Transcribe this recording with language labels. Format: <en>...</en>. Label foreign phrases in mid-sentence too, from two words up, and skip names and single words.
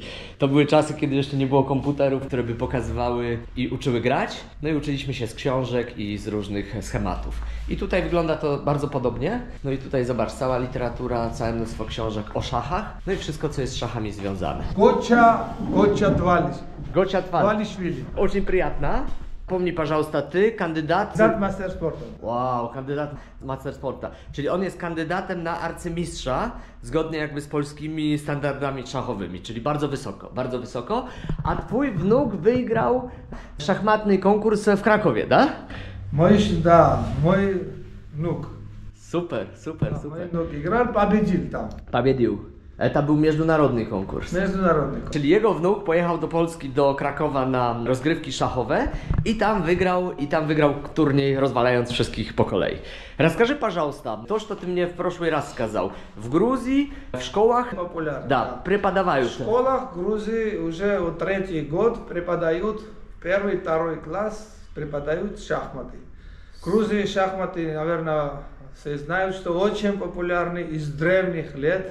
<pl>To były czasy, kiedy jeszcze nie było komputerów, które by pokazywały i uczyły grać. No i uczyliśmy się z książek i z różnych schematów. I tutaj wygląda to bardzo podobnie. No i tutaj zobacz, cała literatura, całe mnóstwo książek o szachach. No i wszystko, co jest z szachami związane. Gocia Twalishvili.</pl> <ru>Очень приятно. Pomnij, пожалуйста,</ru> <pl>ty kandydat... Kandydat master sportu. Wow, kandydat master sporta. Czyli on jest kandydatem na arcymistrza, zgodnie jakby z polskimi standardami szachowymi, czyli bardzo wysoko, bardzo wysoko. A twój wnuk wygrał szachmatny konkurs w Krakowie, da? Mój wnuk. Super. Mój wnuk</pl> <ru>играл, победил там. Победил.</ru> <pl>To był międzynarodny konkurs. Międzynarodny. Czyli jego wnuk pojechał do Polski, do Krakowa na rozgrywki szachowe i tam wygrał turniej, rozwalając wszystkich po kolei.</pl> <ru>Расскажи, пожалуйста, то, что ты мне в прошлый раз сказал. В Грузии, в школах, популярно. Да, преподавают. В школах Грузии уже 3-й год преподают, 1-2 класс преподают шахматы. В Грузии шахматы, наверное, все знают, что очень популярны из древних лет.</ru>